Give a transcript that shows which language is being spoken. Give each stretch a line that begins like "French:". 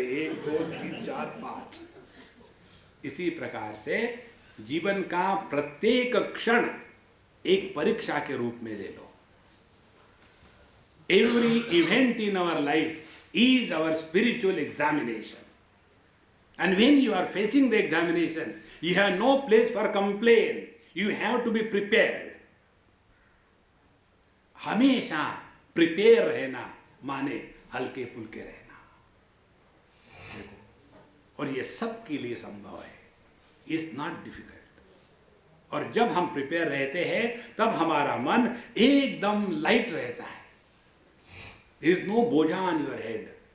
Hindi: 1 2 3 4 5। इसी प्रकार से जीवन का प्रत्येक क्षण एक परीक्षा के रूप में ले लो।
English: Every event in our life is our spiritual examination. And when you are facing the examination, you have no place for complaint. You have to be prepared.
Hindi: हमेशा प्रिपेयर रहना माने हल्के फुल्के रहना। और ये सबके लिए संभव है,
English: It's not difficult.
Hindi: और जब हम प्रिपेयर रहते हैं तब हमारा मन एकदम लाइट रहता है,
English: There is no बोझा on your head.